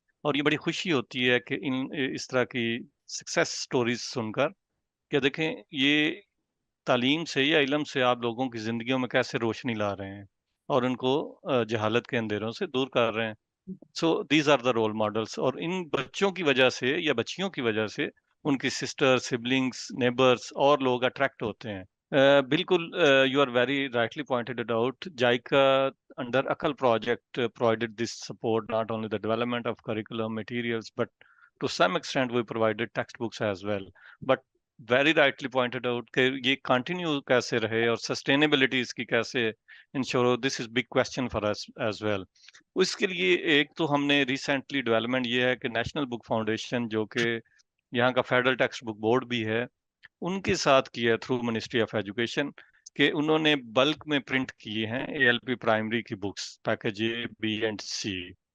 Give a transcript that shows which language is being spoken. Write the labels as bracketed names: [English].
[Hindi] और ये बड़ी खुशी होती है कि इस तरह की सक्सेस स्टोरीज सुनकर, कि देखें ये तालीम से या इल्म से आप लोगों की ज़िंदगियों में कैसे रोशनी ला रहे हैं और उनको जहालत के अंधेरों से दूर कर रहे हैं। [English] so these are the role models, [Hindi] और इन बच्चों की वजह से या बच्चियों की वजह से उनकी सिस्टर, सिबलिंग्स, नेबर्स और लोग अट्रैक्ट होते हैं। [English] बिल्कुल, you are very rightly pointed it out. JICA under ACAL project provided this support, not only the development of curriculum materials, but to some extent we provided textbooks as well. But very rightly pointed out [Hindi] कि ये continue कैसे रहे और sustainability इसकी कैसे ensure, [English] this is big question for us as well. [Hindi] उसके लिए एक तो हमने recently development ये है कि नेशनल बुक फाउंडेशन, जो कि यहाँ का फेडरल टेक्स्ट बुक बोर्ड भी है, उनके साथ किया थ्रू मिनिस्ट्री ऑफ एजुकेशन, कि उन्होंने बल्क में प्रिंट किए हैं ALP प्राइमरी की books, package A, B and C।